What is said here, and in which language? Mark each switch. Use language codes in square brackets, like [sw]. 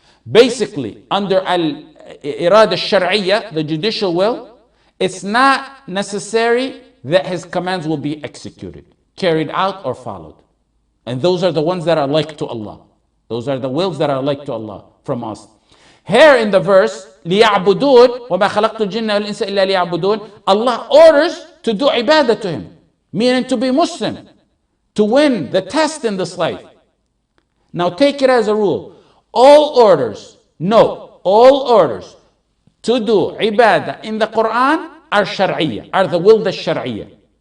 [en] Basically, under al-irada al-shar'iyya, the judicial will, it's not necessary that His commands will be executed, carried out, or followed. And those are the ones that are like to Allah. Those are the wills that are like to Allah from us. Here in the verse, [ar] لِيَعْبُدُونَ وَمَا خَلَقْتُ الْجِنَّ وَالْإِنسَ إِلَّا لِيَعْبُدُونَ. [en] Allah orders to do ibadah to Him, meaning to be Muslim, to win the test in this life. Now take it as a rule. All orders to do ibadah in the Quran are shar'iyyah, are the will that's shar'iyyah.